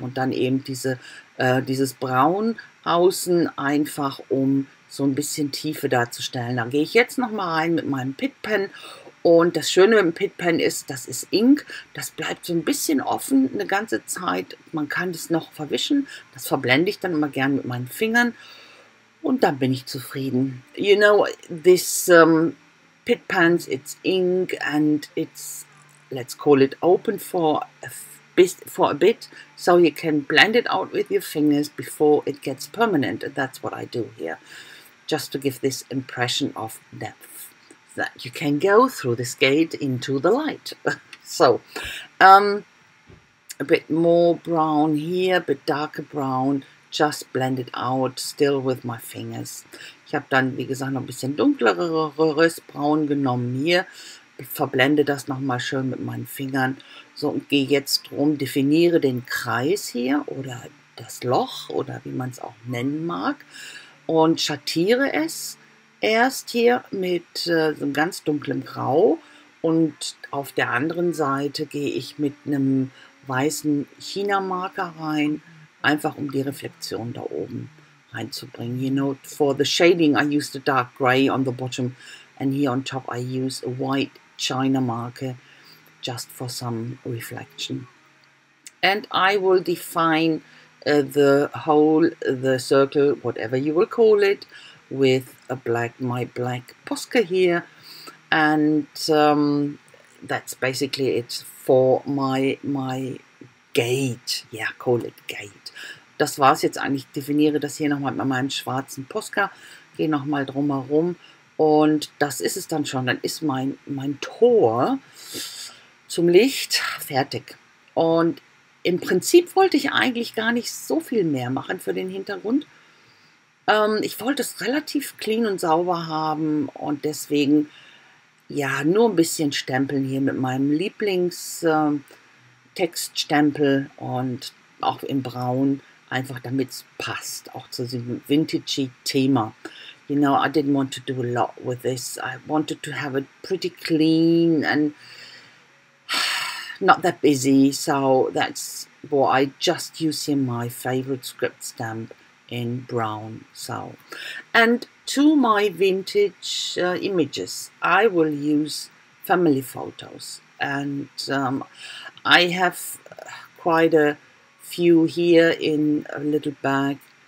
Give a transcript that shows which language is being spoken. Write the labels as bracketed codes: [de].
[de] Und dann eben dieses Braun außen, einfach um so ein bisschen Tiefe darzustellen. Da gehe ich jetzt nochmal rein mit meinem Pitpen. Und das Schöne mit dem Pitpen ist, das ist Ink. Das bleibt so ein bisschen offen eine ganze Zeit. Man kann das noch verwischen. Das verblende ich dann immer gern mit meinen Fingern. Und dann bin ich zufrieden. [en] You know, this pit pens, it's ink and it's, let's call it open for a bit, so you can blend it out with your fingers before it gets permanent. And that's what I do here, just to give this impression of depth, that you can go through this gate into the light. So, a bit more brown here, a bit darker brown, just blend it out, still with my fingers. [de] Ich habe dann, wie gesagt, noch ein bisschen dunkleres Braun genommen hier, verblende das nochmal schön mit meinen Fingern. So, und gehe jetzt drum, definiere den Kreis hier oder das Loch oder wie man es auch nennen mag und schattiere es erst hier mit so einem ganz dunklen Grau, und auf der anderen Seite gehe ich mit einem weißen China-Marker rein, einfach um die Reflexion da oben reinzubringen. [en] You know, for the shading I used a dark grey on the bottom, and here on top I use a white China marker just for some reflection. And I will define the hole, the circle, whatever you will call it, with my black Posca here, and that's basically it for my gate. Yeah, call it gate. [de] Das war es jetzt eigentlich. Ich definiere das hier nochmal mit meinem schwarzen Posca, gehe nochmal drumherum, und das ist es dann schon. Dann ist mein Tor zum Licht fertig. Und im Prinzip wollte ich eigentlich gar nicht so viel mehr machen für den Hintergrund. Ich wollte es relativ clean und sauber haben, und deswegen, ja, nur ein bisschen stempeln hier mit meinem Lieblingstextstempel und auch in Braun, einfach damit es passt, auch zu diesem vintagey Thema. [en] You know, I didn't want to do a lot with this. I wanted to have it pretty clean and not that busy, so that's what I just use here, my favorite script stamp in brown. So, and to my vintage images, I will use family photos, and I have quite a few here in a little bag.